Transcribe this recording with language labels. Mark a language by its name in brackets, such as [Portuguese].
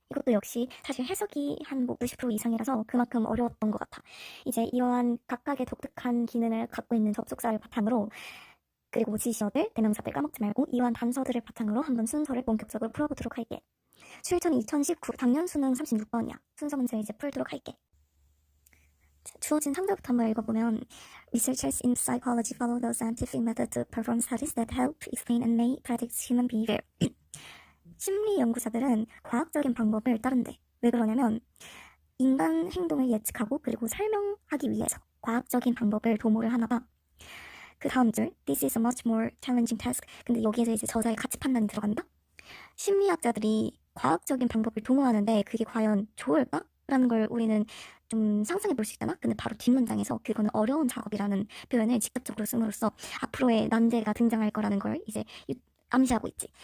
[Korean] 이것도 역시 사실 해석이 한 뭐 90% 이상이라서 그만큼 어려웠던 것 같아. 이제 이러한 각각의 독특한 기능을 갖고 있는 접속사를 바탕으로, 그리고 지시어들, 대명사들 까먹지 말고 이러한 단서들을 바탕으로 한번 순서를 본격적으로 풀어보도록 할게. 출전이 2019, 작년 수능 36번이야. 순서 문제 이제 풀도록 할게. 주어진 상대부터 한번 읽어보면 [English] Researchers in psychology follow the scientific method to perform studies that help explain and may predict human behavior. [Korean] 심리 연구자들은 과학적인 방법을 따른대. 왜 그러냐면 인간 행동을 예측하고 그리고 설명하기 위해서 과학적인 방법을 도모를 하나 봐. 그 다음 줄, [English] This is a much more challenging task. [Korean] 근데 여기에서 이제 저자의 가치 판단이 들어간다? 심리학자들이 과학적인 방법을 도모하는데 그게 과연 좋을까? 라는 걸 우리는 좀 상상해 볼 수 있잖아? 근데 바로 뒷문장에서 그거는 어려운 작업이라는 표현을 직접적으로 씀으로써 앞으로의 난제가 등장할 거라는 걸 이제 암시하고 있지.